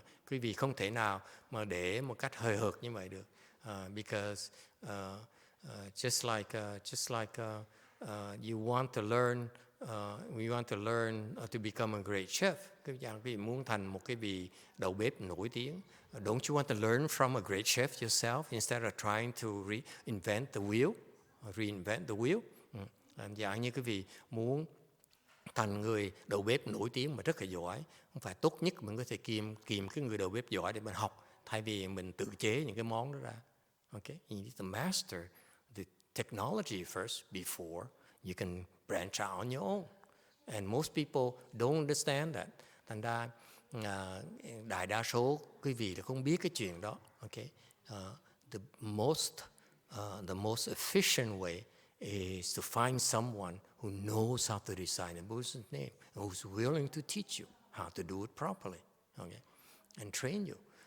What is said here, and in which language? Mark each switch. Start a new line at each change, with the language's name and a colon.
Vietnamese: Quý vị không thể nào mà để một cách hời hợt như vậy được.
English: Because just like you want to learn, we want to learn to become a great chef.
Vietnamese: Quý vị muốn thành một cái vị đầu bếp nổi tiếng.
English: Don't you want to learn from a great chef yourself instead of trying to reinvent the wheel?
Vietnamese: Dạng như quý vị muốn thành người đầu bếp nổi tiếng mà rất là giỏi. Không phải tốt nhất mình có thể kìm cái người đầu bếp giỏi để mình học, thay vì mình tự chế những cái món đó ra.
English: Okay, you need to master the technology first before you can branch out on your own. And most people don't understand that.
Vietnamese: Thành ra đại đa số quý vị là không biết cái chuyện đó.
English: Okay, the most efficient way is to find someone who knows how to recite the Buddha's name, who's willing to teach you how to do it properly, okay, and train you.